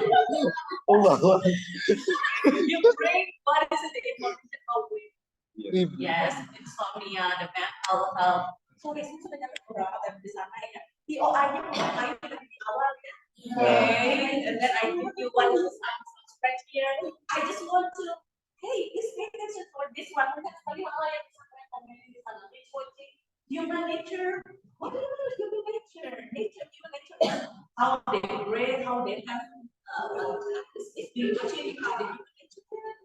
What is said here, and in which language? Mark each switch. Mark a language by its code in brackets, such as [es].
[en] You bring what is the information of yes, insomnia, the mental health. [id] Sorry, saya sudah nyampe beberapa time di sana ya. TOI-nya mulai dari awal ya. [en] Okay, and then I give you one right here. I just want to, hey, please pay attention for this one. [id] Banyak sekali hal yang bisa kalian komen di sana. [en] Human nature. What do you mean human nature? Human nature. How they breathe, how they have watching how they human nature.